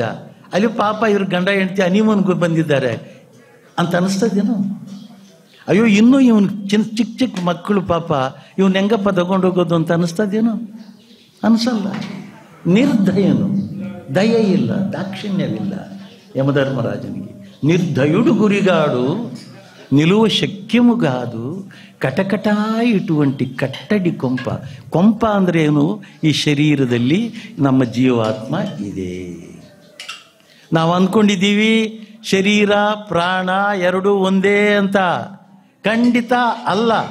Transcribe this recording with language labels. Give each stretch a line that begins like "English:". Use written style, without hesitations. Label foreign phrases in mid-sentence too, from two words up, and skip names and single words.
Kannada: ಅಲ್ಲಿ ಪಾಪ ಇವ್ರ ಗಂಡ ಹೆಂಡತಿ ಹನಿಮೂನ್ಗೆ ಬಂದಿದ್ದಾರೆ ಅಂತ ಅನ್ನಿಸ್ತದೇನು? ಅಯ್ಯೋ ಇನ್ನೂ ಇವನು ಚಿಕ್ಕ ಚಿಕ್ಕ ಮಕ್ಕಳು ಪಾಪ, ಇವನು ಹೆಂಗಪ್ಪ ತಗೊಂಡು ಹೋಗೋದು ಅಂತ ಅನ್ನಿಸ್ತದೇನು? ಅನಿಸಲ್ಲ. ನಿರ್ದಯನು, ದಯೆ ಇಲ್ಲ, ದಾಕ್ಷಿಣ್ಯವಿಲ್ಲ ಯಮಧರ್ಮರಾಜನಿಗೆ.
Telugu: నిర్దయుడు గురిగాడు, నిలువ శక్యము కాదు, కటకట ఇటువంటి కట్టడి కొంప.
Kannada: ಕೊಂಪ ಅಂದರೆ ಏನು? ಈ ಶರೀರದಲ್ಲಿ ನಮ್ಮ ಜೀವಾತ್ಮ ಇದೆ. ನಾವು ಅಂದ್ಕೊಂಡಿದ್ದೀವಿ ಶರೀರ ಪ್ರಾಣ ಎರಡೂ ಒಂದೇ ಅಂತ. ಖಂಡಿತ ಅಲ್ಲ.